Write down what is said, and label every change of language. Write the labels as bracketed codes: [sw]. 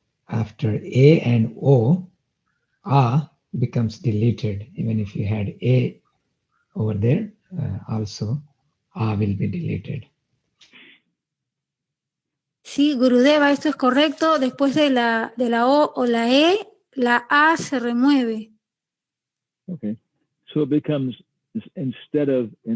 [en] After A and O, A becomes deleted. Even if you had A over there, also A will be deleted. [es] Sí, Gurudeva, esto es correcto. Después de la O o la E, la A se remueve. [en] Okay, so it becomes instead of.